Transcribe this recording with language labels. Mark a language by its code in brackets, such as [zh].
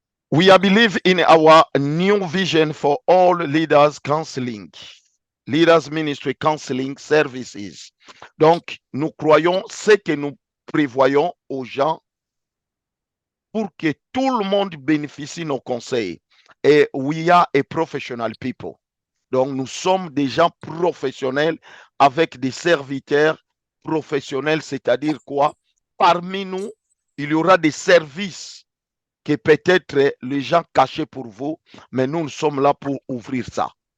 [en] We believe in our new vision for all leaders counseling. Leaders Ministry Counseling Services. [fr] Donc, nous croyons ce que nous prévoyons aux gens pour que tout le monde bénéficie de nos conseils. [en] Et we are a professional people. [fr] Donc, nous sommes des gens professionnels avec des serviteurs professionnels, c'est-à-dire quoi? Parmi nous, il y aura des services que peut-être les gens cachaient pour vous, mais nous sommes là pour ouvrir ça.